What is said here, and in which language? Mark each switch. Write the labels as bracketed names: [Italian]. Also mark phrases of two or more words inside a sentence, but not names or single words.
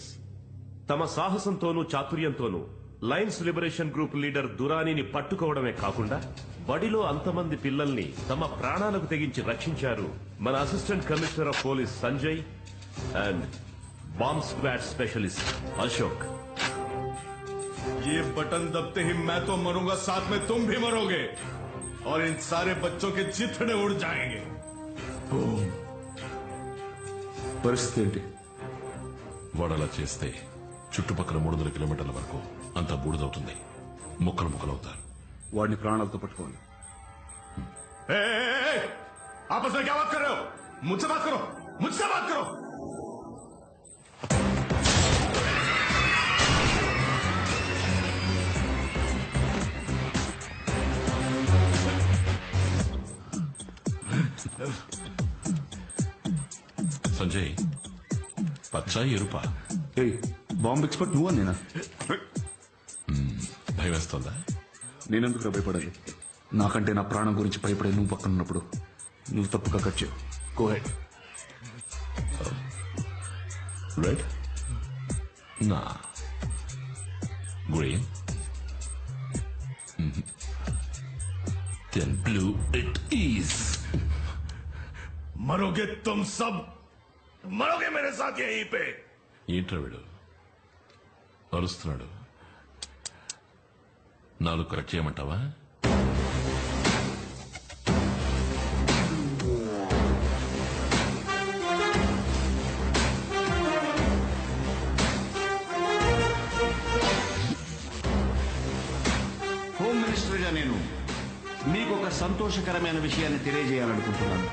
[Telugu] తమ సాహసంతోనూ చాతుర్యంతోనూ [English] Lions Liberation Group leader [Telugu] దురానీని పట్టుకోవడమే కాకుండా బడిలో అంతమంది పిల్లల్ని తమ ప్రాణాలకు తెగించి రక్షించారు మన [English] assistant commissioner of police [Telugu] సంజయ్ అండ్ [English] bomb squad specialist [Telugu] అశోక్. [Hindi] ये बटन दबते ही मैं तो मरूंगा, साथ में तुम भी मरोगे. और इन सारे बच्चों के चिथड़े उड़ जाएंगे। [Telugu] పరిస్థితి ఏంటి? వాడు అలా చేస్తే చుట్టుపక్కల 300 కిలోమీటర్ల వరకు అంతా బూడిదవుతుంది. ముక్కలు ముక్కలవుతారు. వాడిని ప్రాణాలతో పట్టుకోవాలి. [Hindi] आपस में क्या बात कर रहे हो? मुझसे बात करो, मुझसे बात करो। [Telugu] సంజయ్, పచ్చా ఎరుపా? [English] bomb expert [Telugu] నువ్వా నేనా? భయం వేస్తుందా? నేనెందుకు భయపడాలి? నాకంటే నా ప్రాణం గురించి భయపడే నువ్వు పక్కన ఉన్నప్పుడు నువ్వు తప్పుగా కట్ చేయవు. [English] go ahead. [Telugu] రెడ్, నా గ్రీన్, [English] then blue it is. [Hindi] मरोगे तुम सब, मरोगे मेरे साथ यहीं पे। [Telugu] ఏంట్రా వీడు అరుస్తున్నాడు? నాలుగు కరెక్ట్ చేయమంటావా? [English] home minister [Telugu] గా నేను మీకు ఒక సంతోషకరమైన విషయాన్ని తెలియజేయాలనుకుంటున్నాను.